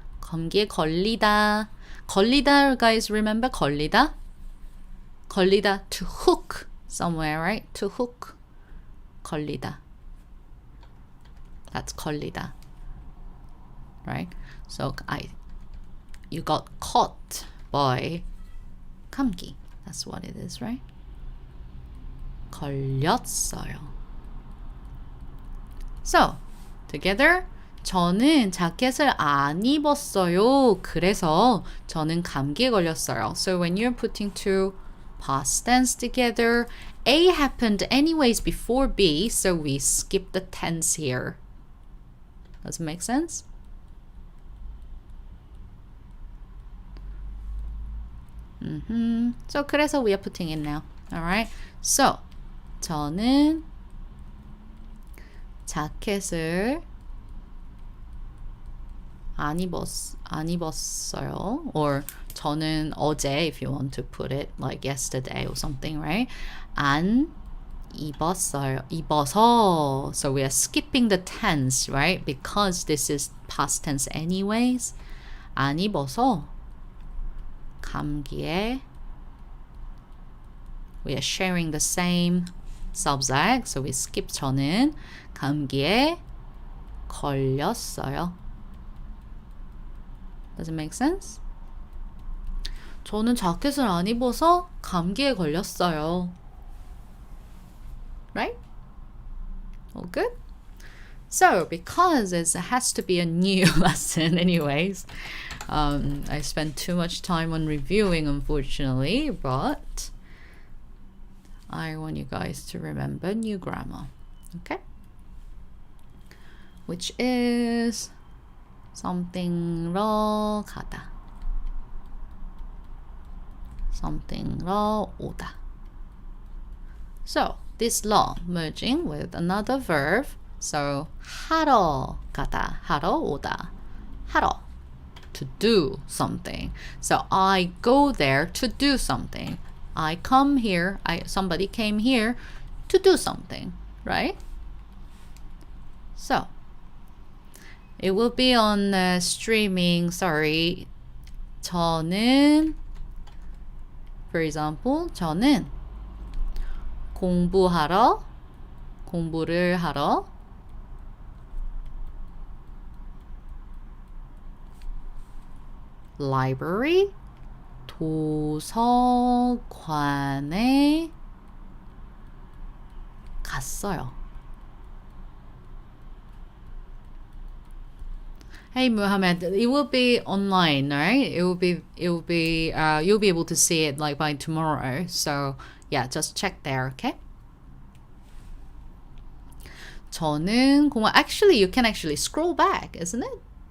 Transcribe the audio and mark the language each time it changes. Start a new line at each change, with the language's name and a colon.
Korean: 감기에 걸리다,
English: guys, remember
Korean: 걸리다?
English: 걸리다, to hook somewhere, right? To hook, 걸리다. That's 걸리다, right? So you got caught by 감기. That's what it is, right? 걸렸어요. So, together,
Korean: 저는 자켓을 안 입었어요. 그래서 저는 감기에 걸렸어요.
English: So when you're putting two past tense together, A happened anyways before B, so we skip the tense here. Does it make sense? So 그래서 we are putting it now. Alright?
Korean: So, 저는 자켓을 안 입었어요.
English: Or
Korean: 저는 어제,
English: if you want to put it like yesterday or something, right?
Korean: 안 입었어요. 입어서.
English: So we are skipping the tense, right? Because this is past tense anyways.
Korean: 안 입어서 감기에
English: we are sharing the same subject. So we skip
Korean: 저는 감기에 걸렸어요.
English: Does it make sense?
Korean: 저는 자켓을 안 입어서 감기에 걸렸어요.
English: Right? All good? So, because it has to be a new lesson anyways, I spent too much time on reviewing, unfortunately, but I want you guys to remember new grammar, okay? Which is something러 가다, something러 오다. So, this 러 merging with another verb.
Korean: So, 하러 가다, 하러 오다, 하러,
English: to do something. So, I go there to do something. I come here, somebody came here to do something, right? So, it will be on streaming, sorry.
Korean: 저는,
English: for example,
Korean: 저는 공부를 하러 library, 도서관에 갔어요.
English: Hey Muhammad, it will be online, right? You'll be able to see it like by tomorrow. So yeah, just check there, okay?
Korean: 저는
English: actually you can actually scroll back, isn't it?